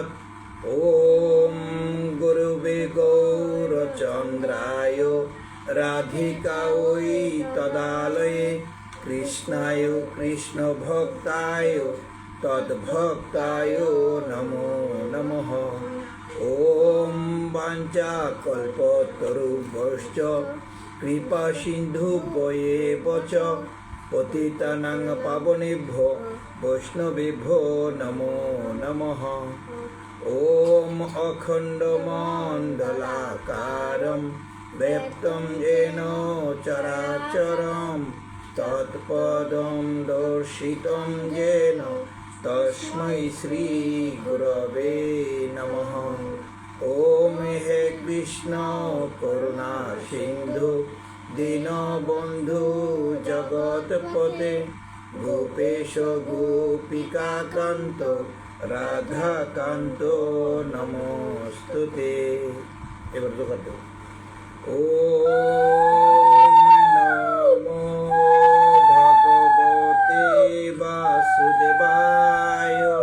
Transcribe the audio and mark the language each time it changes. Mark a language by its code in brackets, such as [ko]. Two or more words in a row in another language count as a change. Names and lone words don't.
[sa] ওম গুরুবে গৌরচন্দ্রায় রাধিকায় তদালয়ে কৃষ্ণায় কৃষ্ণভক্তায় তদ্ভক্তায় নমো নমঃ। ওম বাঞ্ছাকল্পতরুভ্যশ্চ কৃপা সিন্ধুভ্যেব চ পতিতানাং পাবনেভ্যো বৈষ্ণবেভ্যো নমো নমঃ। ওম অখণ্ডমণ্ডলাকারম ব্যপ্তং येन চরাচরম তৎপদং দর্শিতং येन তস্मै শ্রী গুরবে নমঃ। ওম হে কৃষ্ণ করুণা সিন্ধু দীনবন্ধু জগৎপতে গোপেশ গোপিকাকান্ত রাধাকান্ত নমস্তুতে। [bn] এবার তো করতে [sa] ওম নমো ভগবতে বাসুদেবায়।